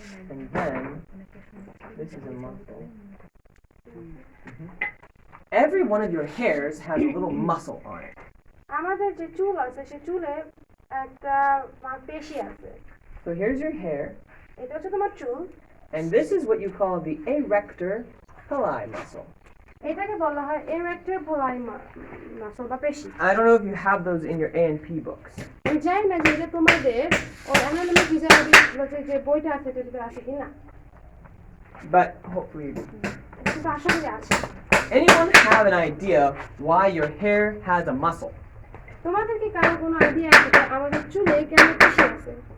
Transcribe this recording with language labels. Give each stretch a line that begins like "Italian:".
English: And then this is a muscle. Every one of your hairs has a little muscle on it.
Bangla: আমাদের যে চুল আছে সেই চুলে একটা পেশি আছে।
English: So here's your hair,
Bangla: এটা হচ্ছে তোমার চুল,
English: and this is what you call the erector pili muscle.
Bangla: এটাকে বলা হয় এরেক্টর পোলাই মাসল বা পেশি।
English: I don't know if you have those in your A&P books.
Bangla: আমি জানি না যে এটা তোমাদের ওই অ্যানাটমি ফিজিওলজি যে বইটা আছে সেটাতে আছে কিনা,
English: But hopefully you do.
Bangla: কিন্তু আশা করি আছে।
English: Anyone have an idea why your hair has a muscle?
Bangla: তোমাদের কি কারো কোনো আইডিয়া আছে যে আমাদের চুলে কেন পেশি আছে?